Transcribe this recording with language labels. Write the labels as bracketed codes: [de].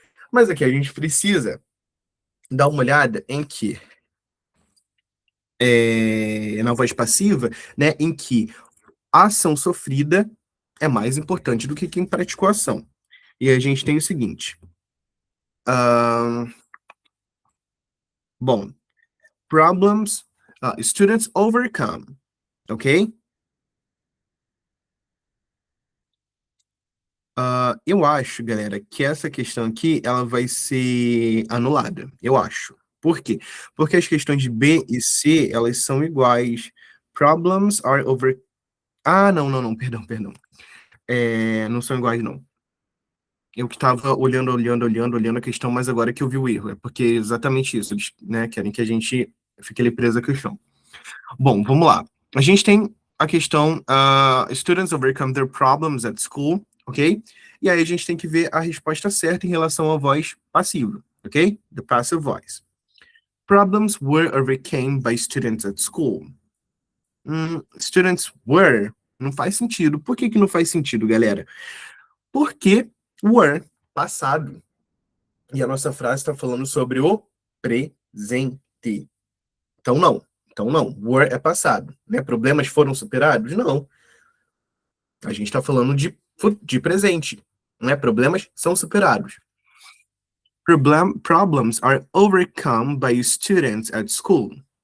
[pt] Mas aqui a gente precisa dar uma olhada em que na voz passiva, né, em que a ação sofrida é mais importante do que quem praticou a ação. E a gente tem o seguinte. [en] Bom, problems, students overcome, ok? [pt] Eu acho, galera, que essa questão aqui, ela vai ser anulada, eu acho. Por quê? Porque as questões de B e C, elas são iguais. [en] Problems are over... [pt] não, perdão. Não são iguais, não. Eu que estava olhando a questão, mas agora que eu vi o erro. É porque é exatamente isso. Eles, né, querem que a gente fique ali preso à questão. Bom, vamos lá. A gente tem a questão [en] students overcome their problems at school, [pt] ok? E aí a gente tem que ver a resposta certa em relação à voz passiva, ok? [en] The passive voice. Problems were overcome by students at school. [pt] Students were não faz sentido. Por que não faz sentido, galera? Porque were, passado. E a nossa frase está falando sobre o presente. Então, não. Were é passado. Né? Problemas foram superados? Não. A gente está falando de presente. Né? Problemas são superados. [en] Problems are overcome by students at school.